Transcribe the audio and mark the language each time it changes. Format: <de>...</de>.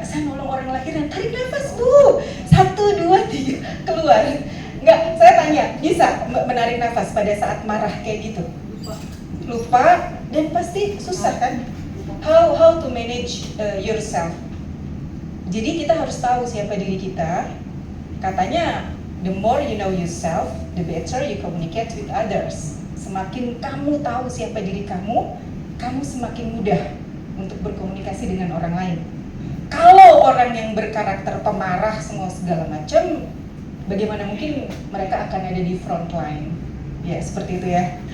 <id>Saya nolong orang lahiran, tarik nafas Bu, 1, 2, 3, keluar. Enggak, saya tanya, bisa menarik nafas pada saat marah kayak gitu? Lupa, dan pasti susah kan?</id> <en>How to manage yourself.</en> <id>Jadi kita harus tahu siapa diri kita. Katanya,</id> <en>the more you know yourself, the better you communicate with others.</en> <id>Semakin kamu tahu siapa diri kamu, kamu semakin mudah untuk berkomunikasi dengan orang lain. Kalau orang yang berkarakter pemarah semua segala macam, bagaimana mungkin mereka akan ada di front line? Ya, seperti itu ya.</id>